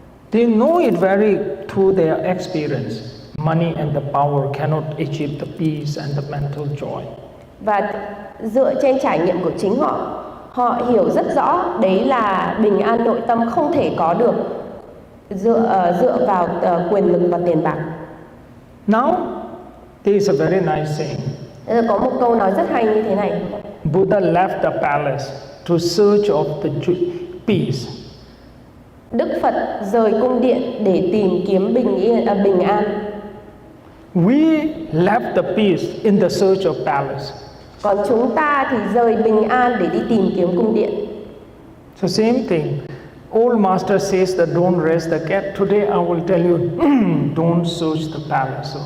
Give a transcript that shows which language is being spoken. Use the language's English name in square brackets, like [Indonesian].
[English] They know it very through their experience. Money and the power cannot achieve the peace and the mental joy. [Vietnamese] Và dựa trên trải nghiệm của chính họ, họ hiểu rất rõ đấy là bình an nội tâm không thể có được dựa vào quyền lực và tiền bạc. [English] Now, there is a very nice saying. [Vietnamese] Có một câu nói rất hay như thế này. [English] Buddha left the palace to search of the peace. [Vietnamese] Đức Phật rời cung điện để tìm kiếm bình an. [English] We left the peace in the search of palace. [Vietnamese] Còn chúng ta thì rời bình an để đi tìm kiếm cung điện. [English] So same thing. Old master says that don't raise the cat. Today I will tell you, don't search the palace.